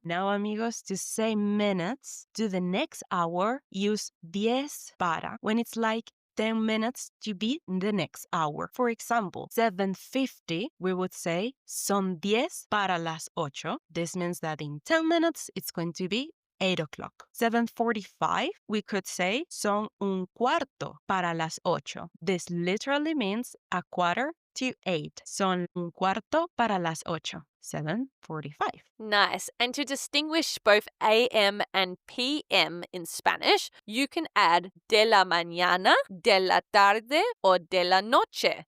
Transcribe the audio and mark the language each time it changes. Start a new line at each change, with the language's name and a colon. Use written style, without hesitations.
English: Now, amigos, to say minutes to the next hour, use 10 para when it's like 10 minutes to be the next hour. For example, 7:50, we would say
Spanish: son 10 para las 8.
English: This means that in 10 minutes, it's going to be 8 o'clock. 7:45, we could say
Spanish: son un cuarto para las 8.
English: This literally means a quarter to 8.
Spanish: Son un cuarto para las 8. 7:45.
English: Nice. And to distinguish both AM and PM in Spanish, you can add
Spanish: de la mañana, de la tarde,
English: or
Spanish: de la noche.